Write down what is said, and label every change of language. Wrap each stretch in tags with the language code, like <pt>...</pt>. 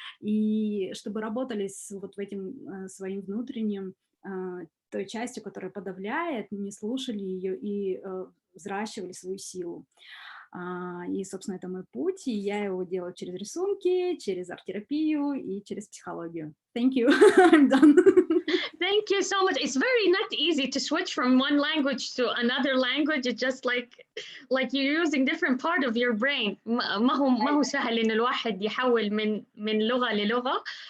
<ru>И чтобы работали с вот этим своим внутренним, той частью, которая подавляет, не слушали ее и взращивали свою силу. И, собственно, это мой путь, и я его делаю через рисунки, через арт-терапию и через психологию.</ru> <en>Thank you. I'm done. Thank you so much. It's very not easy to switch from one language to another language. It's just like you're using different part of your brain.</en> <ar>ما هو سهل إن الواحد يحول من لغة للغة.</ar>